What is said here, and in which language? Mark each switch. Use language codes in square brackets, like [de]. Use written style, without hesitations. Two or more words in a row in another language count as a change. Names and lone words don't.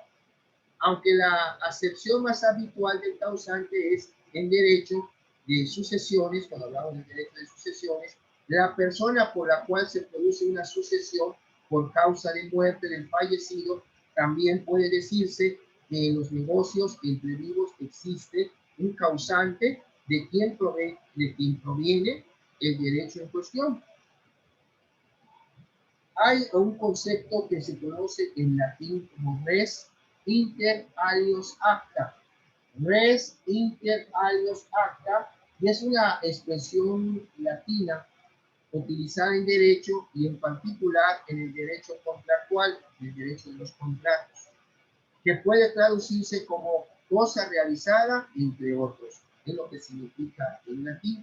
[es] Aunque la acepción más habitual del causante es en derecho de sucesiones, cuando hablamos del derecho de sucesiones, la persona por la cual se produce una sucesión por causa de muerte del fallecido, también puede decirse que en los negocios entre vivos existe un causante de quien proviene el derecho en cuestión. Hay un concepto que se conoce en latín como [la] res inter alios acta. Res inter alios acta, [es] y es una expresión latina utilizada en derecho y en particular en el derecho contractual, en el derecho de los contratos, que puede traducirse como cosa realizada, entre otros, es lo que significa en latín.